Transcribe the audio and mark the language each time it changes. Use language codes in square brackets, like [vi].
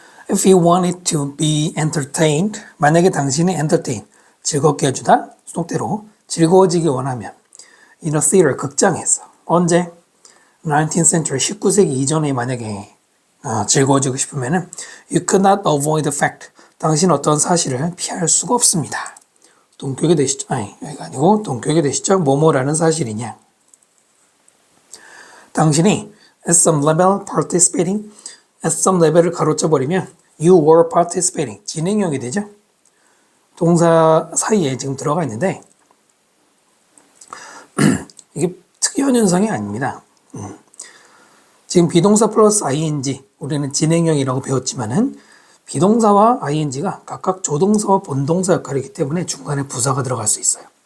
[en] If you wanted to be entertained, [ko] 만약에 당신이 [en] entertain, [ko] 즐겁게 해주다, 수동태로 즐거워지기 원하면 [en] in a theater, [ko] 극장에서 언제? 19th century, 19세기 이전에 만약에 즐거워지고 싶으면은 [en] you could not avoid the fact, [ko] 당신 어떤 사실을 피할 수가 없습니다. 동격이 되시죠? 아니, 여기가 아니고 동격이 되시죠? 뭐뭐라는 사실이냐? 당신이 [en] at some level participating, at some level [ko] 을 가로쳐 버리면 [en] you were participating, [ko] 진행형이 되죠? 동사 사이에 지금 들어가 있는데 이게 특이한 현상이 아닙니다. 지금 비동사 플러스 ing, 우리는 진행형이라고 배웠지만은 비동사와 ing가 각각 조동사와 본동사 역할이기 때문에 중간에 부사가 들어갈 수 있어요.